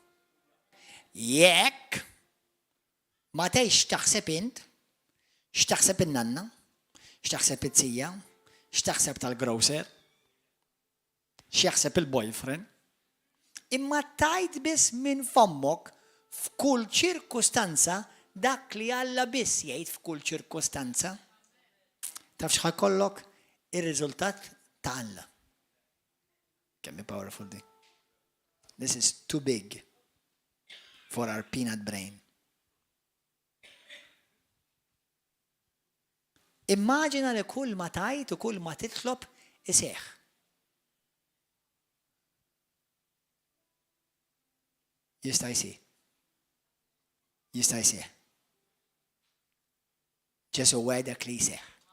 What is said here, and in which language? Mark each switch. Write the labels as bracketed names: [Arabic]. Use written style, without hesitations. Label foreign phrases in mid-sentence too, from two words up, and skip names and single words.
[Maltese] Jekk ma tgħidx taħseb int, x'taħseb in-nanna, x'taħseb it-tija, x'taħseb tal-grocer, x'jaħseb il-boyfriend, imma tajt biss minn fommok f'kull ċirkustanza dak li Alla biss jgħid f'kull ċirkustanza. Taf x'ħajkollok ir-riżultat ta' Alla. Kemm powerful di. [English] This is too big for our peanut brain. [Maltese] Immaġina li kull ma tajt u kull ma titlob iseħħ. Jista' jsir. Jista' jsir. Ġesu għedek li jseħħ.